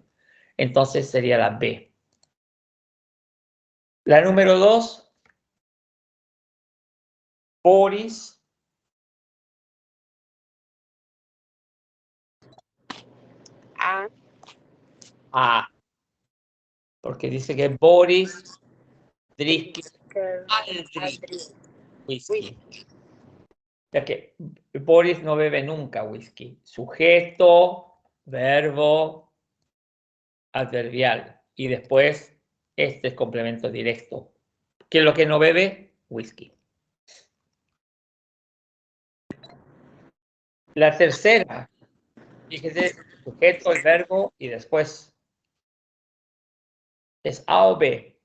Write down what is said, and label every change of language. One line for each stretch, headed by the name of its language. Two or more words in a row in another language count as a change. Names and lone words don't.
Spanish: Entonces sería la B. La número 2, Boris. A, A. Porque dice que Boris dricker que,
Swedish: aldrig aldrig, whisky.
Spanish: Ya que Boris no bebe nunca whisky. Sujeto, verbo, adverbial. Y después este es complemento directo. ¿Qué es lo que no bebe? Whisky. La tercera, fíjese, sujeto, el verbo y después es A o B.